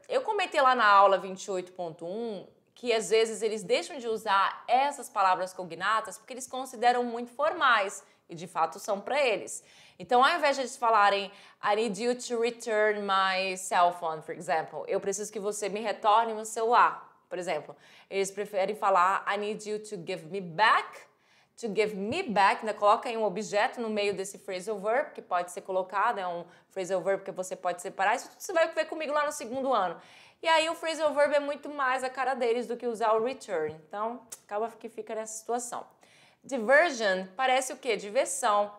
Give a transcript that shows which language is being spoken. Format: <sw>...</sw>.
<pt>Eu comentei lá na aula 28.1 que às vezes eles deixam de usar essas palavras cognatas porque eles consideram muito formais, e de fato são para eles. Então, ao invés de eles falarem</pt> <en>I need you to return my cell phone, for example,</en> <pt>eu preciso que você me retorne meu celular, por exemplo. Eles preferem falar</pt> <en>I need you to give me back. To give me back, né?</en> <pt>Coloca aí um objeto no meio desse phrasal verb, que pode ser colocado, é um phrasal verb que você pode separar. Isso você vai ver comigo lá no segundo ano. E aí o phrasal verb é muito mais a cara deles do que usar o return. Então, acaba que fica nessa situação. Diversion parece o quê? Diversão.</pt>